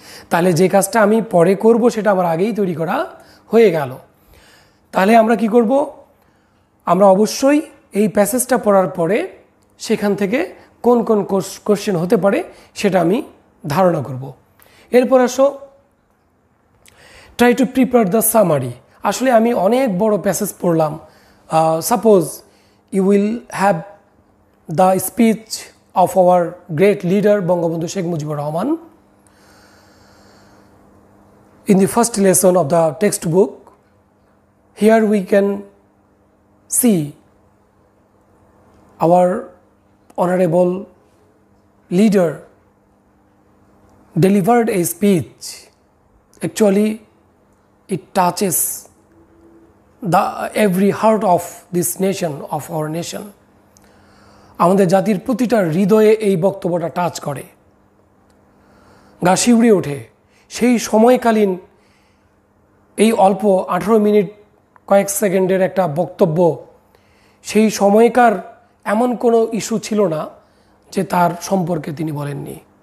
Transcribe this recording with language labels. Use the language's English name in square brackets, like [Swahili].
[Bangla] তাহলে যে কাজটা আমি পরে করব সেটা আমার আগেই তৈরি করা হয়ে গেল। তাহলে আমরা কি করব? আমরা অবশ্যই এই প্যাসেজটা পড়ার পরে সেখান থেকে কোন কোন কোশ্চেন হতে পারে সেটা আমি ধারণা করব। এরপর আসো, [English] Try to prepare the summary. [Bangla] আসলে আমি অনেক বড় প্যাসেজ পড়লাম। [English] Suppose you will have the speech of our great leader Bangabandhu Sheikh Mujibur Rahman in the first lesson of the textbook. Here we can see our honorable leader delivered a speech. Actually, it touches the every heart of this nation, of our nation. [Bangla] আমাদের জাতির প্রতিটা হৃদয়ে এই বক্তব্যটা touch করে, গা শিউড়ে ওঠে। সেই সময়কালীন এই অল্প 18 মিনিট কয়েক সেকেন্ডের একটা বক্তব্য, সেই সময়কার এমন কোনো ইস্যু ছিল না যে তার সম্পর্কে তিনি বলেননি।